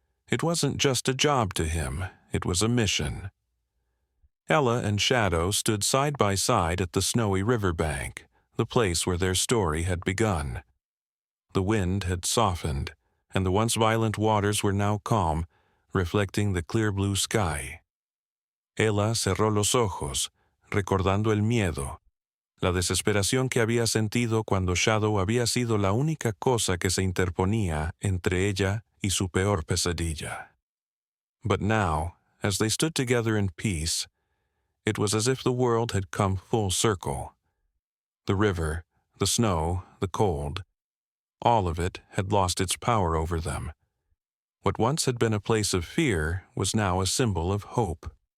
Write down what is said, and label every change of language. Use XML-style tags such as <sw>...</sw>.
<en>It wasn't just a job to him, it was a mission. Ella and Shadow stood side by side at the snowy riverbank, the place where their story had begun. The wind had softened, and the once violent waters were now calm, reflecting the clear blue sky.</en> <es>Ella cerró los ojos, recordando el miedo, la desesperación que había sentido cuando Shadow había sido la única cosa que se interponía entre ella y su peor pesadilla.</es> <en>But now, as they stood together in peace, it was as if the world had come full circle. The river, the snow, the cold, all of it had lost its power over them. What once had been a place of fear was now a symbol of hope.</en>